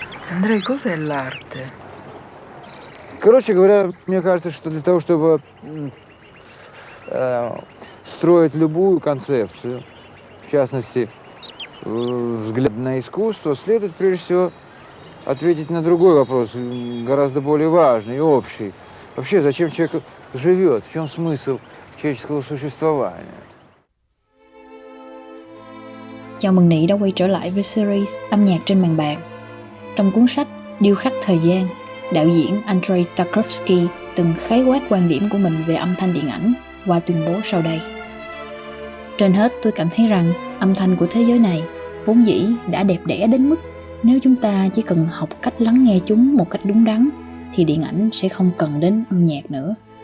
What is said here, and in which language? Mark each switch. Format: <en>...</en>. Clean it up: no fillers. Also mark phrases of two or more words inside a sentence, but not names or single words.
<it>Andrei, cos'è l'arte?</it> <ru>Короче говоря, мне кажется, что для того, чтобы строить любую концепцию, в частности, взгляд на искусство, следует прежде всего ответить на другой вопрос, гораздо более важный и общий. Вообще, зачем человек живет? В чем смысл человеческого sуществования?</ru> <vi>Chào mừng Nị đã quay trở lại với series âm nhạc trên màn bạc. Trong cuốn sách Điêu khắc thời gian, đạo diễn Andrei Tarkovsky từng khái quát quan điểm của mình về âm thanh điện ảnh qua tuyên bố sau đây. Trên hết, tôi cảm thấy rằng âm thanh của thế giới này vốn dĩ đã đẹp đẽ đến mức nếu chúng ta chỉ cần học cách lắng nghe chúng một cách đúng đắn thì điện ảnh sẽ không cần đến âm nhạc nữa.</vi>